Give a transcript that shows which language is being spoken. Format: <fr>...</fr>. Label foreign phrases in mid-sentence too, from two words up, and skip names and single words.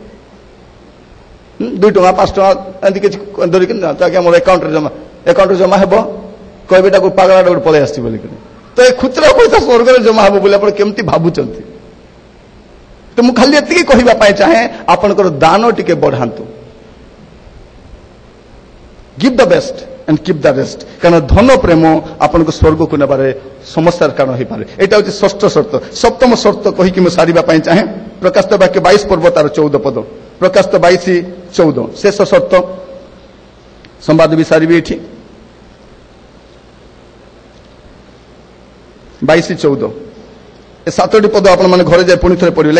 <or>2 ଟଙ୍କା 5 ଟଙ୍କା ଏମିତି କିଛି ଧରିକି ଯାଆନ୍ତୁ, ଆଜ୍ଞା ମୋର ଆକାଉଣ୍ଟରେ ଜମା ହେବ, କହିବେ ତାକୁ ପାଗଳାଟା ଗୋଟେ ପଳେଇ ଆସିଛି ବୋଲିକି। ତ ଏ ଖୁଚୁରା ପଇସା ସ୍ୱର୍ଗରେ ଜମା ହେବ ବୋଲି ଆପଣ କେମିତି ଭାବୁଛନ୍ତି? ତ ମୁଁ ଖାଲି ଏତିକି କହିବା ପାଇଁ ଚାହେଁ, ଆପଣଙ୍କର ଦାନ ଟିକେ ବଢାନ୍ତୁ।</or> <en>Give the best and keep the rest.</en> <or>କାରଣ ଧନ ପ୍ରେମ ଆପଣଙ୍କୁ ସ୍ୱର୍ଗକୁ ନେବାରେ ସମସ୍ୟାର କାରଣ ହେଇପାରେ। ଏଇଟା ହଉଛି 6ଠ ସର୍ତ୍ତ। 7ମ ସର୍ତ୍ତ କହିକି ମୁଁ ସାରିବା ପାଇଁ ଚାହେଁ। ପ୍ରକାଶିତ ବାକ୍ୟ 22 ପର୍ବ ତାର 14 ପଦ। ପ୍ରକାଶିତ 22:14 ଶେଷ ସର୍ତ୍ତ। ସମ୍ବାଦ ବି ସାରିବି ଏଠି। 22:14 ଏ 7ଟି ପଦ ଆପଣମାନେ ଘରେ ଯାଇ ପୁଣି ଥରେ ପଢିବେ।</or>